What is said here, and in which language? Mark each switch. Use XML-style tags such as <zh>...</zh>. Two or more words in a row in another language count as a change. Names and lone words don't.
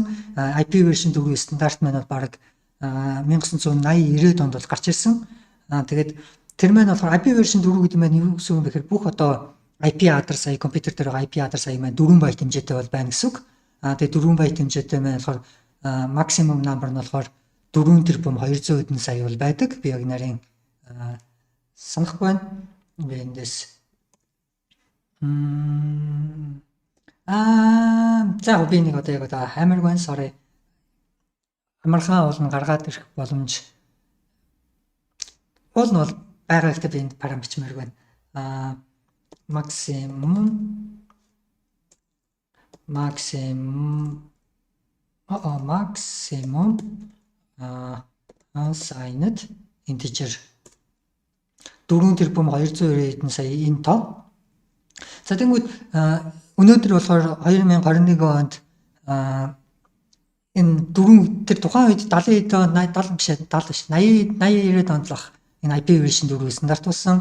<en>IP version</en> <mn>4-ийн стандарт маань бол баг 1980-90 онд бол гарч ирсэн. Тэгээд тэр маань болохоор</mn> <en>IP version</en> <mn>4 гэдэг маань юу гэсэн юм бэ гэхээр бүх одоо IP адрес сая компьютер дээр байгаа IP адрес сая маань 4 байт хэмжээтэй бол байна гэсэн үг. Тэгээд 4 байт хэмжээтэй маань болохоор</mn> <en>maximum number</en> <mn>нь болохоор 4 тэрбум 200 хэдэн сая бол байдаг. Би яг нарийн санахгүй байна. Би эндээс за би нэг одоо яг одоо хамар гон sorry. Амархан болон гаргаад ирэх боломж бол байгаа гэхдээ би энд парам бичмээр байна.</mn> <en>Maximum assigned integer</en> <mn>4 тэрбум 290 хэдэн сая энэ тоо. За тэгвэл өнөөдөр болохоор 2021 онд энэ 4 тэр тухайн үед 70 онд 70 биш 80 90 онд л энэ</mn> <en>IP version</en> <mn>4 стандартуулсан.</mn>